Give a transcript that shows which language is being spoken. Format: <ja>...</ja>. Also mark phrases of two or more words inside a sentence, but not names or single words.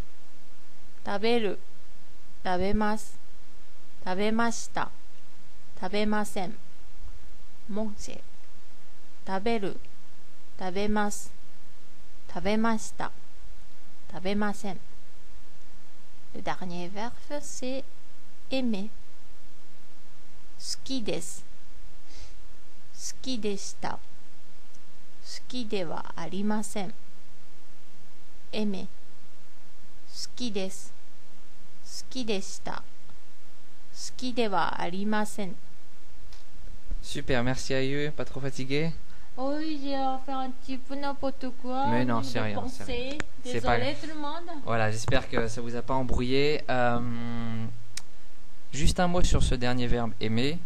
<ja>食べる、食べます、食べました、食べません。manger。食べる、食べます、食べました、食べません。</ja> <fr>Le dernier verbe, c'est aimer.</fr> <ja>好きです。好きでした。好きではありません。aimer。好きです。好きでした。好好きではありません。</ja> <fr>Super, merci à eux, pas trop fatigué? Oui, j'ai fait un petit peu n'importe quoi. Mais non, c'est rien, c'est rien. C'est pas Désolé grave. tout le monde. Voilà, j'espère que ça vous a pas embrouillé. Juste un mot sur ce dernier verbe aimer.</fr>